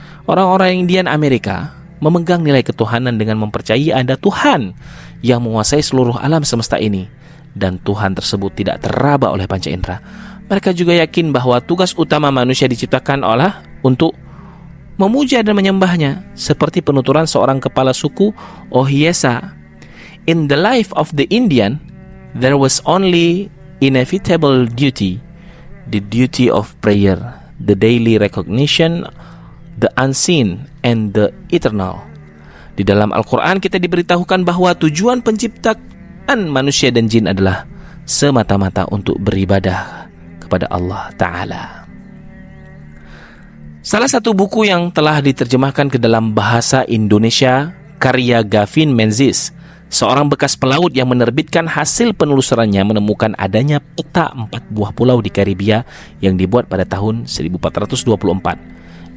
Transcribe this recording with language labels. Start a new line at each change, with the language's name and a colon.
Indonesian: Orang-orang Indian Amerika memegang nilai ketuhanan dengan mempercayai ada Tuhan yang menguasai seluruh alam semesta ini, dan Tuhan tersebut tidak teraba oleh panca indera. Mereka juga yakin bahwa tugas utama manusia diciptakan untuk memuja dan menyembahnya, seperti penuturan seorang kepala suku Ohiesa.
English: In the life of the Indian, there was only inevitable duty, the duty of prayer, the daily recognition, the unseen, and the eternal.
Indonesian: Di dalam Al-Quran kita diberitahukan bahwa tujuan penciptaan manusia dan jin adalah semata-mata untuk beribadah kepada Allah Ta'ala. Salah satu buku yang telah diterjemahkan ke dalam bahasa Indonesia, karya Gavin Menzies, seorang bekas pelaut yang menerbitkan hasil penelusurannya, menemukan adanya peta 4 buah pulau di Karibia yang dibuat pada tahun 1424.